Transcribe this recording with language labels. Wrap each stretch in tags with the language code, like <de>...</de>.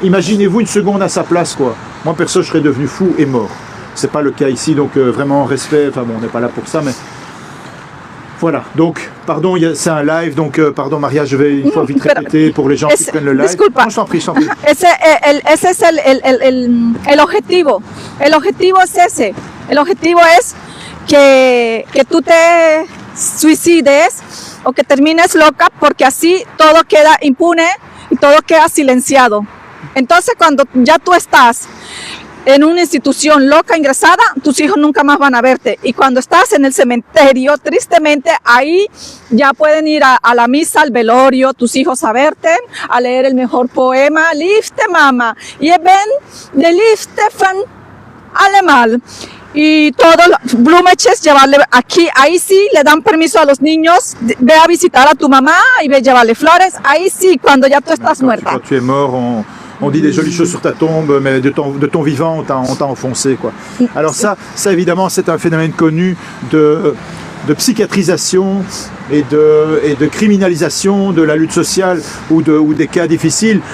<fr>Imaginez-vous une seconde à sa place quoi. Moi perso, je serais devenu fou et mort. C'est pas le cas ici, donc vraiment respect. Enfin bon, on n'est pas là pour ça, mais voilà. Donc pardon, c'est un live, donc pardon Maria, je vais une fois vite répéter pour les gens qui prennent le live.</fr> <es>Disculpa.</es> <fr>Non, je t'en prie, je t'en prie.</fr> <es>Ese es el objetivo. El objetivo es ese. El objetivo es que tú te suicides o que termines loca porque así todo queda impune y todo queda silenciado. Entonces cuando ya tú estás en una institución loca ingresada, tus hijos nunca más van a verte. Y cuando estás en el cementerio, tristemente, ahí ya pueden ir a la misa, al velorio, tus hijos a verte, a leer el mejor poema, Liefste Mama, y ven de</es> <nl>Liefste van Allemal.</nl> <es>Y todos los Blumenches llevarle aquí, ahí sí le dan permiso a los niños, ve a visitar a tu mamá y ve a llevarle flores, ahí sí, cuando ya tú estás muerta.</es> <fr>Quand tu es mort, on dit des jolies choses sur ta tombe, mais de ton vivant, on t'a enfoncé, quoi. Alors ça évidemment, c'est un phénomène connu de psychiatrisation et de criminalisation de la lutte sociale ou des cas difficiles.</fr>